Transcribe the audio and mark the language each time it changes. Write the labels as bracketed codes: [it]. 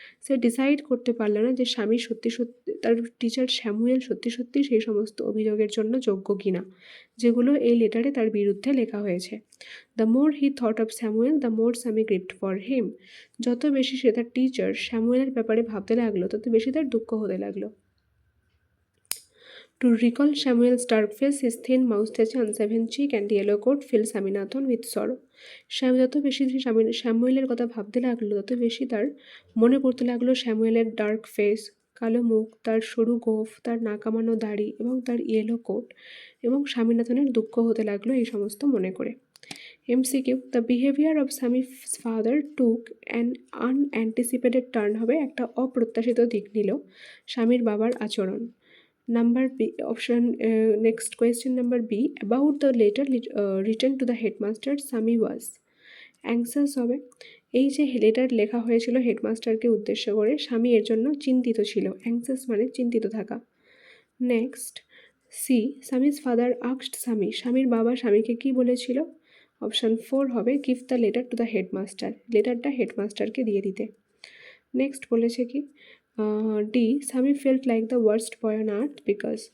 [bn] সে decide করতে পারলো না যে স্বামী সত্যি সত্যি, তার টিচার স্যামুয়েল সত্যি সত্যি সেই সমস্ত অভিযোগের জন্য যোগ্য কিনা যেগুলো এই লেটারে তার বিরুদ্ধে লেখা হয়েছে। [en] The more he thought of Samuel the more Swami grieved for him. [bn] যত বেশি সে তার টিচার স্যামুয়েলের ব্যাপারে ভাবতে লাগলো তত বেশি তার দুঃখ হতে লাগলো। [en] To recall Samuel's dark face, his thin moustache, unshaven cheek and yellow coat filled Swaminathan with sorrow. [bn] যত বেশি স্যামুয়েলের কথা ভাবতে লাগলো তত বেশি তার মনে পড়তে লাগলো স্যামুয়েলের ডার্ক ফেস, কালো মুখ, তার সরু গোঁফ, তার নাকামানো দাড়ি এবং তার ইয়েলো কোট, এবং স্বামীনাথনের দুঃখ হতে লাগলো এই সমস্ত মনে করে। [en] MCQ, the behaviour of স্বামীর father took an unanticipated turn [bn] হবে, একটা অপ্রত্যাশিত দিক নিল স্বামীর বাবার আচরণ। [en] Number B option, next question number B, about the letter written to the headmaster, Sami was anxious হবে। [bn] এই যে লেটার লেখা হয়েছিল হেডমাস্টারকে উদ্দেশ্য করে, স্বামী এর জন্য চিন্তিত ছিল। অ্যাংসাস মানে চিন্তিত থাকা। [en] Next C, Swami's father asked Swami. [bn] স্বামীর বাবা স্বামীকে কি বলেছিল? অপশান 4 হবে, [en] Give the letter to the headmaster. [bn] লেটারটা হেডমাস্টারকে দিয়ে দিতে। নেক্সট বলেছে কি, [en] D, Swami felt like the worst boy on earth because.